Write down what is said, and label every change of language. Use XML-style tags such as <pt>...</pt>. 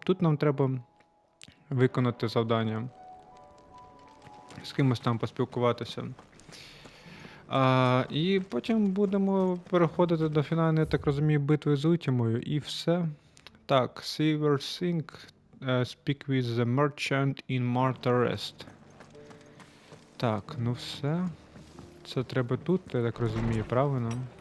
<uk>Тут нам треба виконати завдання. З кимось там поспілкуватися. І потім будемо переходити до фінальної, я так розумію, битви з Ультімою, і все.</uk> <en>Так, Silver Sync, speak with the merchant in Marta Rest.</en> <uk>Так, ну все. Це треба тут, я так розумію, правильно?</uk>